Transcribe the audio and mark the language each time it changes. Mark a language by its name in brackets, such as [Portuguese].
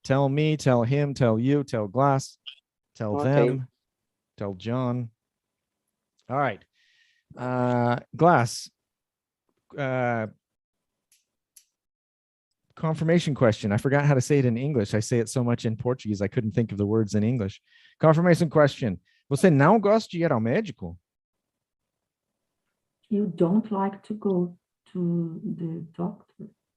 [English] Tell me, tell him, tell you, tell Glass, tell them, tell John. All right. Glass. Confirmation question. I forgot how to say it in English. I say it so much in Portuguese, I couldn't think of the words in English. Confirmation question. [Portuguese] Você não gosta de ir ao médico? [English] You don't like to go to the doctor.